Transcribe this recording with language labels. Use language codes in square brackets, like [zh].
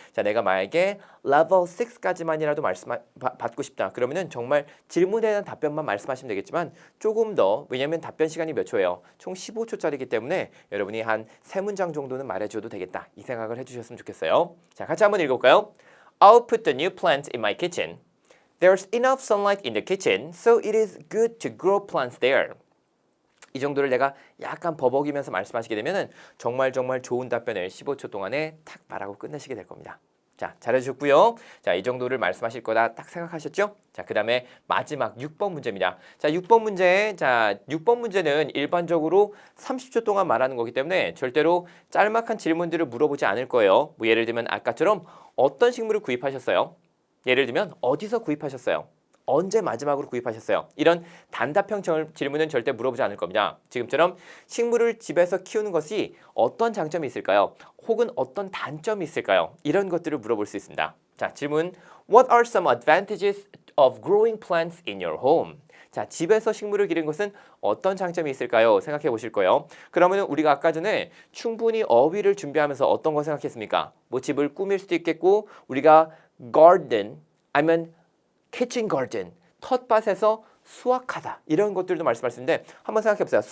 [ko] 자, 내가 만약에 level 6까지만이라도 받고 싶다. 그러면은 정말 질문에 대한 답변만 말씀하시면 되겠지만 조금 더 왜냐하면 답변 시간이 몇 초예요? 총 15초짜리이기 때문에 여러분이 한 3문장 정도는 말해줘도 되겠다. 이 생각을 해주셨으면 좋겠어요. 자, 같이 한번 읽어볼까요? [en] I'll put the new plant in my kitchen. There's enough sunlight in the kitchen, so it is good to grow plants there. [ko] 이 정도를 내가 약간 버벅이면서 말씀하시게 되면은 정말 좋은 답변을 15초 동안에 탁 말하고 끝내시게 될 겁니다. 자, 잘해주셨고요. 자, 이 정도를 말씀하실 거다 딱 생각하셨죠? 자, 그 다음에 마지막 6번 문제입니다. 자, 6번 문제. 자, 6번 문제는 일반적으로 30초 동안 말하는 거기 때문에 절대로 짤막한 질문들을 물어보지 않을 거예요. 뭐 예를 들면 아까처럼 어떤 식물을 구입하셨어요? 예를 들면 어디서 구입하셨어요? 언제 마지막으로 구입하셨어요? 이런 단답형 질문은 절대 물어보지 않을 겁니다. 지금처럼 식물을 집에서 키우는 것이 어떤 장점이 있을까요? 혹은 어떤 단점이 있을까요? 이런 것들을 물어볼 수 있습니다. 자, 질문. [en] What are some advantages of growing plants in your home? [ko] 자, 집에서 식물을 기르는 것은 어떤 장점이 있을까요? 생각해 보실 거예요. 그러면 우리가 아까 전에 충분히 어휘를 준비하면서 어떤 거 생각했습니까? 뭐 집을 꾸밀 수도 있겠고 우리가 garden 아니면 kitchen garden, 텃밭에서 수확하다 이런 것들도 말씀하셨는데 한번 생각해 보세요.